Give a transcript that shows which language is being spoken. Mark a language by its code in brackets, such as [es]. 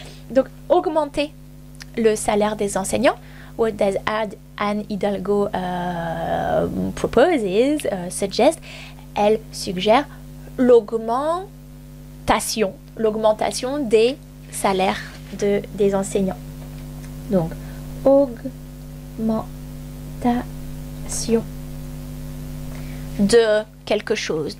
[fr] Donc, augmenter le salaire des enseignants. [en] What does Anne Hidalgo proposes, suggest? [fr] Elle suggère l'augmentation des salaires des enseignants. Donc, augmentation de quelque chose.